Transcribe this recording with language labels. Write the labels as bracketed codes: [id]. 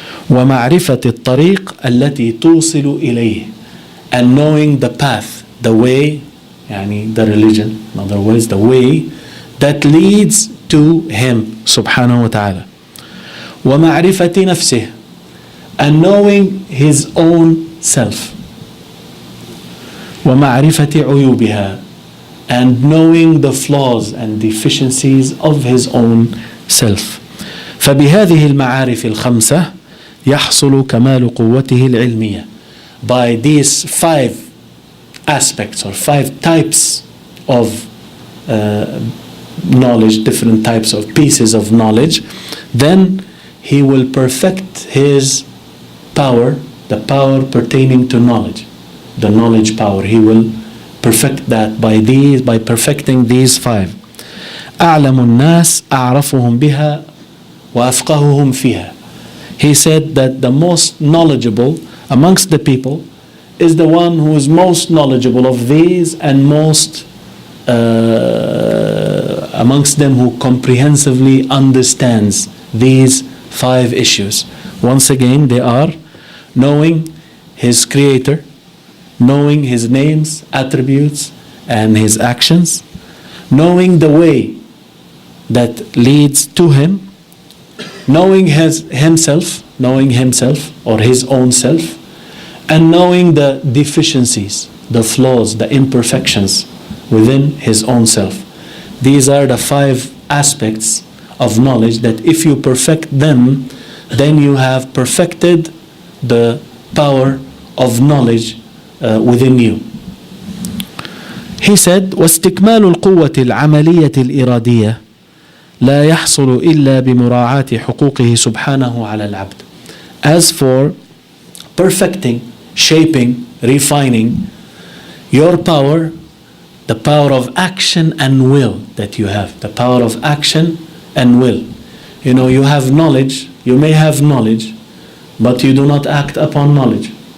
[ar] ومعرفة الطريق التي توصل إليه, [en] and knowing the path, the way, يعني the religion, in other words, the way that leads to him [ar] سبحانه وتعالى. ومعرفة نفسه, [en] and knowing his own self. [ar] ومعرفة عيوبها, [en] and knowing the flaws and deficiencies of his own self. [ar] فبهذه المعارف الخمسة يحصل كمال قوته العلمية. [en] By these 5 aspects or 5 types of knowledge, different types of pieces of knowledge, then he will perfect his power, the power pertaining to knowledge, the knowledge power. He will perfect that by perfecting these 5. [ar] أعلم الناس أعرفهم بها وأفقههم فيها. [en] He said that the most knowledgeable amongst the people is the one who is most knowledgeable of these, and most amongst them who comprehensively understands these 5 issues. Once again, they are knowing his creator, knowing his names, attributes, and his actions, knowing the way that leads to him, knowing himself or his own self, and knowing the deficiencies, the flaws, the imperfections within his own self. These are the 5 aspects of knowledge that if you perfect them, then you have perfected the power of knowledge within you. He said, [ar] واستكمال القوة العملية الإرادية لا يحصل إلا بمراعاة حقوقه سبحانه على العبد. [en] As for perfecting, shaping, refining your power, the power of action and will that you have, the power of action and will. You know, you have knowledge, you may have knowledge, but you do not act upon knowledge.